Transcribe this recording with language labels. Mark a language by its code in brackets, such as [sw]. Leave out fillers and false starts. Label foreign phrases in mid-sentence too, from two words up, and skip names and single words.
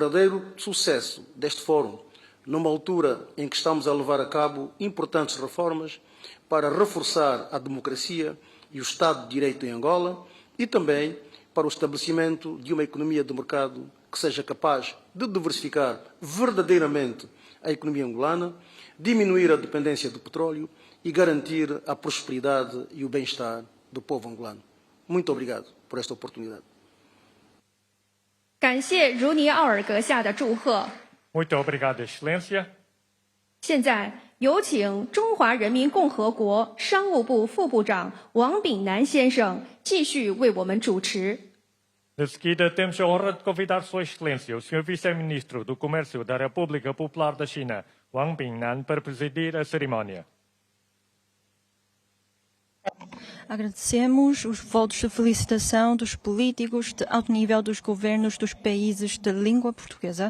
[pt] verdadeiro sucesso deste fórum, numa altura em que estamos a levar a cabo importantes reformas para reforçar a democracia e o Estado de Direito em Angola e também para o estabelecimento de uma economia de mercado que seja capaz de diversificar verdadeiramente a economia angolana, diminuir a dependência do petróleo e garantir a prosperidade e o bem-estar do povo angolano. Muito obrigado por esta oportunidade. [zh] 感谢茹尼奥尔阁下的祝贺。 [pt] Muito obrigado, Excelência. [zh] 现在有请中华人民共和国商务部副部长王炳南先生继续为我们主持。 [pt] De seguida, temos a honra de convidar Sua Excelência, o Sr. Vice-Ministro do Comércio da República Popular da China, Wang Bingnan, para presidir a cerimónia. Agradecemos os votos de felicitação dos políticos de alto nível dos governos dos países de língua portuguesa.